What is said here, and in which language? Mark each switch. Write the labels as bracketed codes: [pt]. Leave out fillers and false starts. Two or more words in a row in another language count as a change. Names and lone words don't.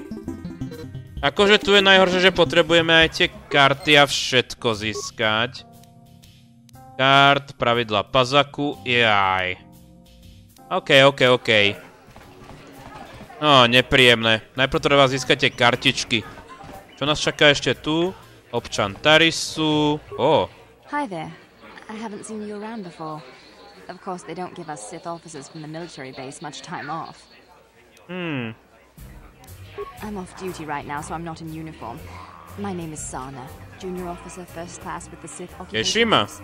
[sk] Akože tu je najhoršie, že potrebujeme aj tie karty a všetko získať. Kart, pravidla pazaaku, jaj. OK. No, nepríjemné. Najprv treba získať tie kartičky. Čo nás čaká ešte tu? Občan Tarisu. [en] Hi there. I haven't seen you around before. Of course, they don't give us Sith officers from the military base much time off. I'm off duty right now, so I'm not in uniform. My name is Sana, junior officer, first class with the Sith occupation force.